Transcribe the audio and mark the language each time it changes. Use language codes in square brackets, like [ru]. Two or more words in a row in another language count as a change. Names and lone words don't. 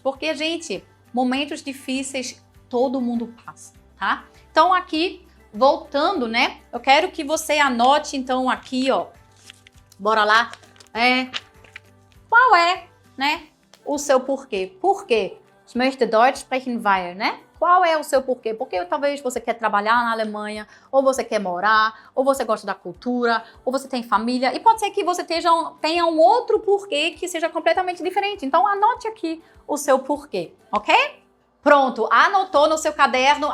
[pt] Porque, gente, momentos difíceis todo mundo passa, tá? Então aqui, voltando, né? Eu quero que você anote, então, aqui, ó. Bora lá. Qual é, né, o seu porquê? Por quê? [de] Ich möchte Deutsch sprechen, weil, [pt] né? Qual é o seu porquê? Porque talvez você quer trabalhar na Alemanha, ou você quer morar, ou você gosta da cultura, ou você tem família. E pode ser que você tenha um outro porquê que seja completamente diferente. Então, anote aqui o seu porquê, ok? Pronto, anotou no seu caderno.